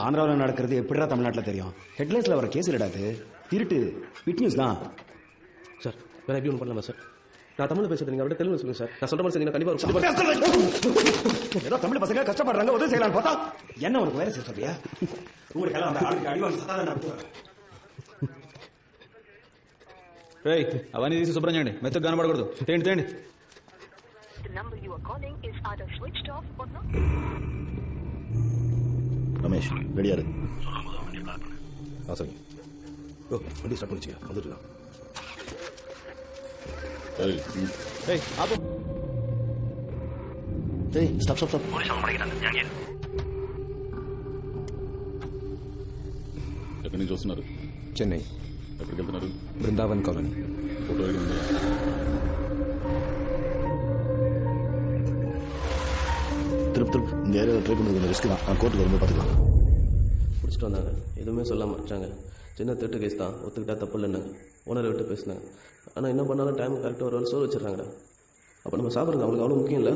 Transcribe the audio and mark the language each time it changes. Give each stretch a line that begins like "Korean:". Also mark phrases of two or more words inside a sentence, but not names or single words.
Tamil: ஆந்திராவில் நடக்கிறது எப்படிடா தமிழ்நாட்டில் தெரியும்? ஹெட்லைன்ஸில் வர கேஸ் இல்லடாது, திருட்டு
English: bit news
Tamil: தான் சார். வேற எப்படி ஒன்று பண்ணலாமா சார்? நான் தமிழ் பேசுறது நீங்கள் அவர்கிட்ட தெலுங்கு சொல்லுங்க சார். நான் சொல்ற மாதிரி செஞ்சீங்கன்னா கண்டிப்பாக ஏதோ தமிழ் பசங்க கஷ்டப்படுறாங்க, உதவி செய்யலாம்னு பார்த்தா என்ன உனக்கு வேலை செய்ய சொல்றியா? உங்களுக்கு எல்லாம் ஆளுக்கு அடிவாங்க சத்தாதான்.
Telugu: అవన్నీ తీసి శుభ్రం చేయండి, మెత్తగా కనబడకూడదు. తేండి తేండి.
Tamil: ரமேஷ் ரெடியாரு? சரி. வண்டி ஸ்டார்ட் பண்ணிச்சியா? வந்துட்டு
English: stop stop stop.
Telugu: ఎక్కడి నుంచి వస్తున్నారు? చెన్నై. ఎక్కడికి వెళ్తున్నారు? బృందావన్ కాలనీ.
English: photo ID
Telugu: ఉందా?
Tamil: திருப்பி இந்த ஏரியாவில் ட்ரை பண்ணுறது ரிஸ்க் தான். நான் கோர்ட்டுக்கு வரும்போது பார்த்துக்கலாம். பிடிச்சிட்டு வந்தாங்க, எதுவுமே சொல்லாமல் வச்சாங்க. சின்ன திருட்டு கேஸ் தான், ஒத்துக்கிட்டா தப்பு இல்லைன்னாங்க. ஓனரை விட்டு பேசினாங்க. ஆனால் என்ன பண்ணாலும் டைம் கரெக்டாக ஒரு வேலை சோறு வச்சிடறாங்கடா. அப்போ நம்ம சாப்பிட்றது அவங்களுக்கு அவ்வளோ முக்கியம் இல்லை.